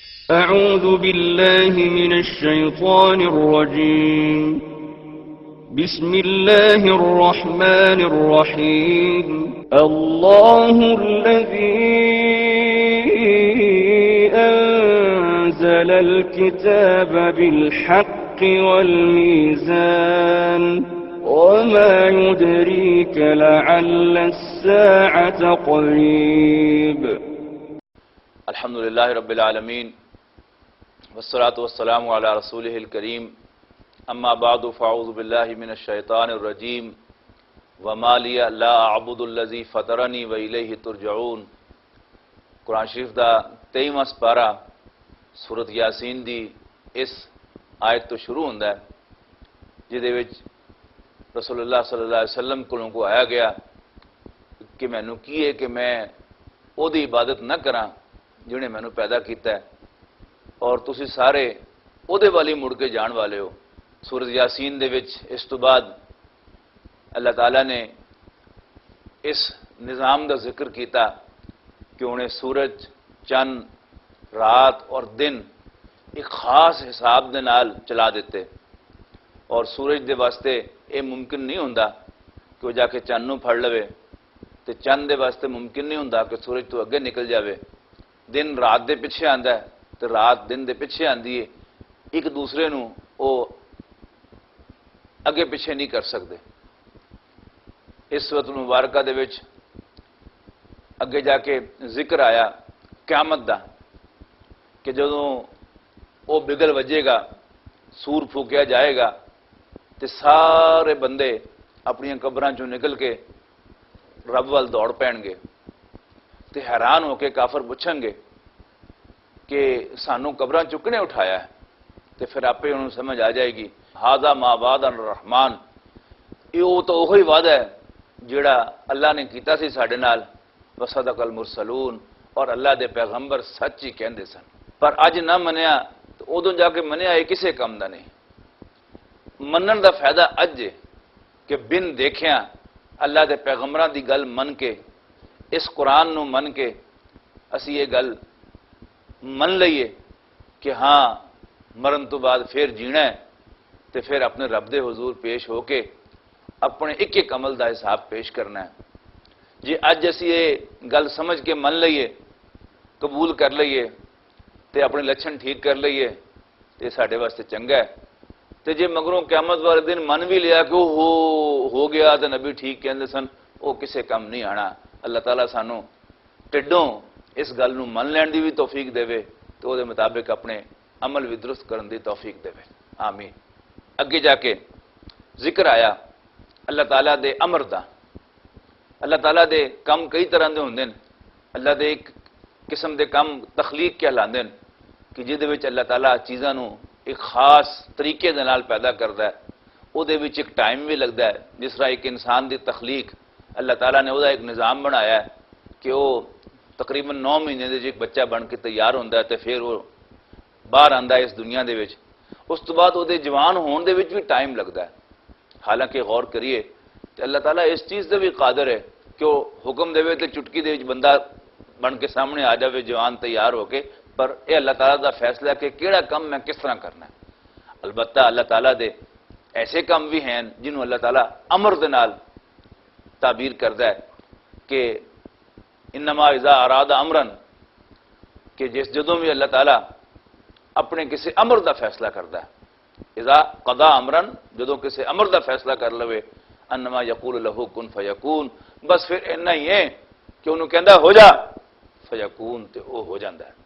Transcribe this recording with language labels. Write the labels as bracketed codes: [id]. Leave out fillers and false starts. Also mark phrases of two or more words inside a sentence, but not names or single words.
[ar] أعوذ بالله من الشيطان الرجيم بسم الله الرحمن الرحيم الله الذي أنزل الكتاب بالحق والميزان وما يدريك لعل الساعة قريب الحمد للہ رب العالمین والصلاة والسلام علی رسولہ الکریم اما بعد فاعوذ باللہ من الشیطان الرجیم وما لی لا اعبد الذی فطرنی والیہ ترجعون۔ [pa] قرآن شریف دا 23واں سپارہ سورت یاسین دی اس آیت تو شروع ہوندا ہے جہدے وچ رسول اللہ صلی اللہ علیہ وسلم کو آیا گیا کہ مینوں کی ہے کہ میں او دی عبادت نہ کراں جنہیں میں نے پیدا کیتا ہے اور تسی سارے او دے والی مڑ کے جان والے ہو۔ سورۃ یاسین دے وچ اس تو بعد اللہ تعالیٰ نے اس نظام دا ذکر کیتا کہ انہیں سورج، چند، رات اور دن ایک خاص حساب دے نال چلا دیتے، اور سورج دے واسطے یہ ممکن نہیں ہوندا کہ وہ جا کے چند نوں پھڑ لوے، تے چند دے واسطے ممکن نہیں ہوندا کہ سورج تو اگے نکل جاوے، دن رات دے پیچھے آندا ہے تو رات دن دے پیچھے آندی ہے، ایک دوسرے نو او اگے پیچھے نہیں کر سکتے۔ اس وقت مبارکہ دے وچ اگے جا کے ذکر آیا قیامت دا کہ جدوں او بگل وجے گا، سور پھونکیا جائے گا تے سارے بندے اپنی قبراں چوں نکل کے رب وال دوڑ پین گے تے حیران ہو کے کافر پوچھیں گے کہ سانوں قبراں چکنے اٹھایا ہے، تے پھر آپ انہوں سمجھ آ جائے گی [ar] ھذا ما وعد الرحمن، [pa] یہ تو وہی وعدہ ہے جڑا اللہ نے کیتا سی ساڈے نال، [ar] وصدق المرسلون، [pa] اور اللہ دے پیغمبر سچ ہی کہندے سن، پر اج نہ منیا تو ادوں جا کے منیا یہ کسے کم دا نہیں۔ منن دا فائدہ اج ہے کہ بن دیکھیاں اللہ دے پیغمبراں دی گل من کے، اس قرآن نو من کے اسی یہ گل من لئیے کہ ہاں مرن تو بعد پھر جینا ہے، تے پھر اپنے رب دے حضور پیش ہو کے اپنے ایک ایک عمل دا حساب پیش کرنا ہے۔ جی اج اسی یہ گل سمجھ کے من لئیے، قبول کر لئیے تے اپنے لچھن ٹھیک کر لئیے تے ساڈے واسطے چنگا ہے، تے جے مگروں قیامت والے دن من بھی لیا کہ ہو گیا تے نبی ٹھیک کہندے سن، وہ کسے کم نہیں آنا۔ اللہ تعالیٰ سانو ٹڈوں اس گل نو من لین دی بھی توفیق دے تو وہ مطابق اپنے عمل بھی درست کرن دی توفیق دے، آمین۔ اگے جا کے ذکر آیا اللہ تعالیٰ دے امر دا۔ اللہ تعالیٰ دے کم کئی طرح دے ہوندے ہیں، اللہ دے ایک قسم دے کم تخلیق کہلاندے ہیں کہ جہدے وچ اللہ تعالیٰ چیزاں نو ایک خاص طریقے دے نال پیدا کردا ہے، او دے وچ ایک ٹائم بھی لگدا ہے، جس طرح ایک انسان دی تخلیق اللہ تعالیٰ نے وہ ایک نظام بنایا ہے کہ وہ تقریباً 9 مہینے دے ایک بچہ بن کے تیار ہوتا ہے، تو پھر وہ باہر آندا ہے اس دنیا دے وچ، اس تو بعد وہ جوان ہون دے وچ بھی ٹائم لگتا ہے۔ حالانکہ غور کریے تو اللہ تعالیٰ اس چیز سے بھی قادر ہے کہ وہ حکم دے تو چٹکی دے وچ بندہ بن کے سامنے آ جائے جوان تیار ہو کے، پر یہ اللہ تعالیٰ دا فیصلہ ہے کہ کیڑا کم میں کس طرح کرنا ہے۔ البتہ اللہ تعالیٰ دے ایسے کم بھی ہیں جنہوں اللہ تعالیٰ امر دے نال تعبیر کرتا ہے کہ [ar] انما اذا اراد امرن، [pa] کہ جس جدوں بھی اللہ تعالیٰ اپنے کسی امر دا فیصلہ کرتا ہے، [ar] اذا قضا امرن، [pa] جدوں کسی امر دا فیصلہ کر لوے، [ar] انما یقول له کن فیکون، [pa] بس پھر اتنا ہی ہے کہ انہوں کہندا ہو جا فیکون، تے وہ ہو جاتا ہے۔